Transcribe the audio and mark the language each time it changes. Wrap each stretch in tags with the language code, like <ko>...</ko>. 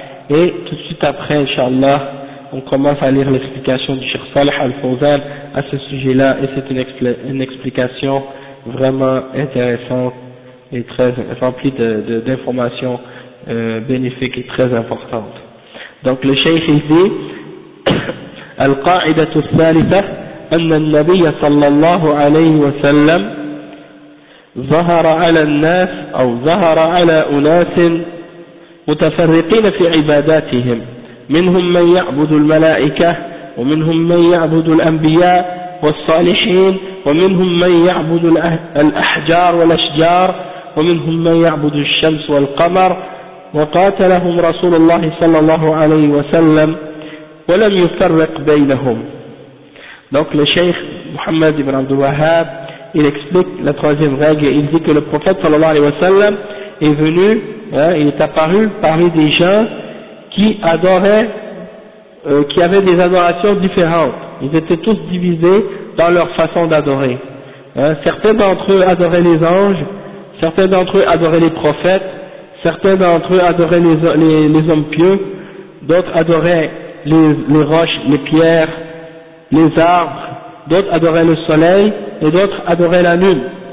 <fr>Et tout de suite après, Inch'Allah, on commence à lire l'explication du Cheikh Saleh al-Fawzan à ce sujet-là, et c'est une explication vraiment intéressante et très remplie d'informations bénéfiques et très importantes. Donc le Cheikh dit</fr> <ar>القاعدة الثالثة أن النبي صلى الله عليه وسلم ظهر على الناس أو ظهر على أناس متفرقين في عباداتهم منهم من يعبد الملائكة ومنهم من يعبد الأنبياء والصالحين ومنهم من يعبد الأحجار والأشجار ومنهم من يعبد الشمس والقمر وقاتلهم رسول الله صلى الله عليه وسلم ولم يفرق بينهم.</ar> <fr>Donc le Cheikh Mohammed ibn Abdul Wahhab, il explique la troisième règle. Il dit que le prophète</fr> <ar>صلى الله عليه وسلم</ar> <fr>est venu, il est apparu parmi des gens qui adoraient, qui avaient des adorations différentes. Ils étaient tous divisés dans leur façon d'adorer. Certains d'entre eux adoraient les anges, certains d'entre eux adoraient les prophètes, certains d'entre eux adoraient les hommes pieux, d'autres adoraient les roches, les pierres, les arbres, d'autres adoraient le soleil, et d'autres adoraient la lune.</fr>